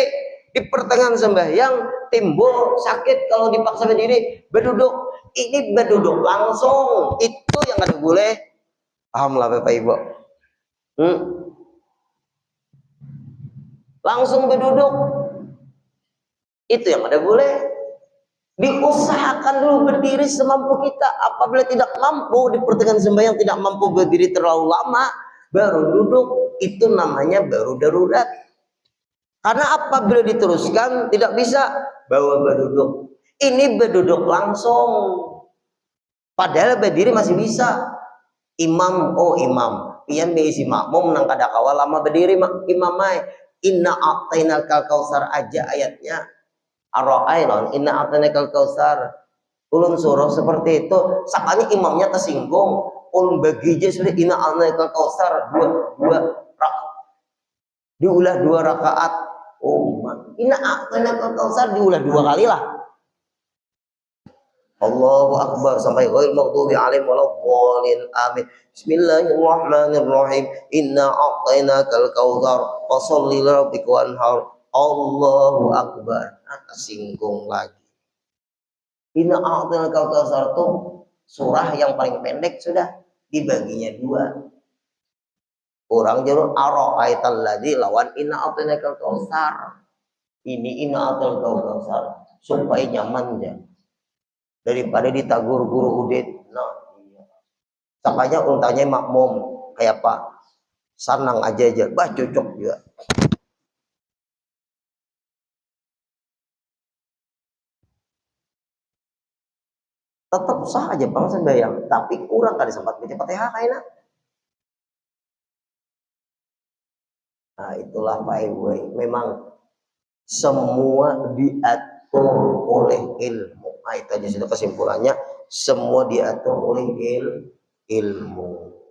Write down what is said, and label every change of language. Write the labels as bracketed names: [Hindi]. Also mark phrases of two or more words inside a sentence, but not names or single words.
[Banjar] Di pertengahan sembahyang timbul sakit, kalau dipaksa berdiri, berduduk. Ini berduduk langsung, itu yang kada boleh. Paham lah Bapak Ibu? Langsung berduduk, itu yang kada boleh. Diusahakan dulu berdiri semampu kita. Apabila tidak mampu di pertengahan sembahyang, tidak mampu berdiri terlalu lama, baru duduk. Itu namanya baru darurat. Karena apabila diteruskan tidak bisa, bawa berduduk. Ini berduduk langsung. Padahal berdiri masih bisa. Imam, oh imam, pian beisi makmum nang kada kawal lama berdiri imam mai. [Arabic] إنا أعطيناك الكوثر [Banjar] aja ayatnya. [Arabic] الراعون، إنا أعطيناك الكوثر. [Banjar] Ulun suruh seperti itu. Sakanya imamnya tersinggung. Ulun bagi je sudah [Arabic] إنا أعطيناك الكوثر [Banjar] diulah 2 rakaat. Oh, [Arabic] إنا أعطيناك الكوثر [Banjar] diulah 2 kali lah. [Arabic] الله أكبر sampai غير المغضوب عليهم ولا الضالين آمين. بسم الله الرحمن الرحيم. إنا أعطيناك الكوثر فصل لربك وانحر. الله أكبر. [Banjar] Tersinggung lagi. [Arabic] إنا أعطيناك الكوثر [Banjar] itu surah yang paling pendek, sudah dibaginya 2. Orang jalur [Arabic] أرأيت الذي [Banjar] lawan [Arabic] إنا أعطيناك الكوثر. [Banjar] Ini [Arabic] إنا أعطيناك الكوثر [Banjar] supaya nyaman ya. Daripada ditagur guru udit. Nah, iya. Sakanya untanya makmum kayak Pak Sanang aja, bah cocok juga. Tetap sah aja bang sembahyang, tapi kurang kali sempat baca Fatihah kayaknya. Nah, itulah Pak Ibu, memang semua diatur oleh ilmu. Nah, itu aja sudah kesimpulannya, semua diatur oleh ilmu.